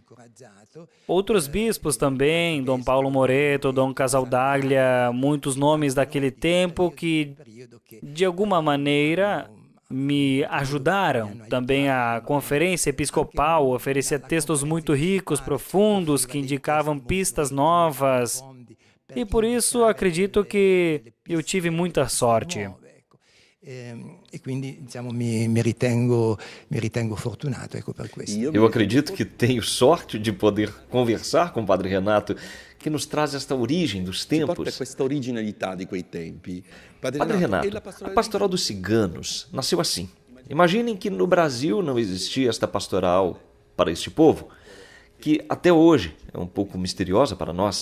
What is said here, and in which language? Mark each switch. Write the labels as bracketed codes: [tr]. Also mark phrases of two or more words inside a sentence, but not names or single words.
[pt] Outros bispos também, Dom Paulo Moreto, Dom Casaldaglia, muitos nomes daquele tempo que, de alguma maneira, me ajudaram. Também a Conferência Episcopal oferecia textos muito ricos, profundos, que indicavam pistas novas. E por isso acredito que eu tive muita sorte. [it] E quindi mi ritengo fortunato, per questo. [pt] Eu acredito que tenho sorte de poder conversar com o Padre Renato, que nos traz esta origem dos tempos. Padre Renato, a pastoral dos ciganos nasceu assim. Imaginem que no Brasil não existia esta pastoral para este povo, que até hoje é um pouco misteriosa para nós.